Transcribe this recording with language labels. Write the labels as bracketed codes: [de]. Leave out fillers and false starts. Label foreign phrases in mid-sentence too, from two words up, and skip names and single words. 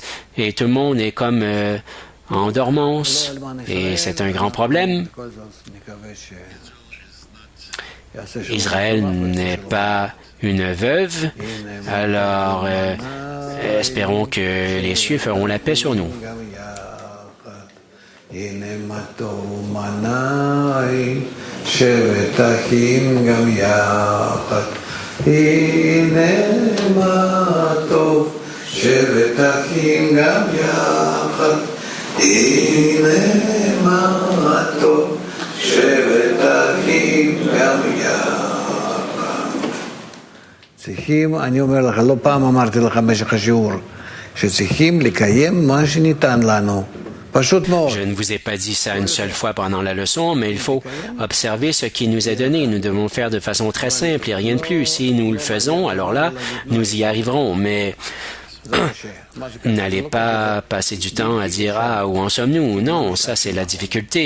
[fr] Et tout le monde est comme en dormance. Et c'est un grand problème. Israël n'est pas une veuve. Alors, espérons que les cieux feront la paix sur nous. [he] שבט אחים גם יחד, הנה מה טוב, שבט אחים גם יחד, הנה מה טוב, שבט אחים גם יחד. צריכים, אני אומר לך, לא פעם אמרתי לך במשך השיעור, שצריכים לקיים מה שניתן לנו. [fr] Je ne vous ai pas dit ça une seule fois pendant la leçon, mais il faut observer ce qui nous est donné. Nous devons le faire de façon très simple et rien de plus. Si nous le faisons, alors là, nous y arriverons. Mais n'allez pas passer du temps à dire « Ah, où en sommes-nous » Non, ça c'est la difficulté.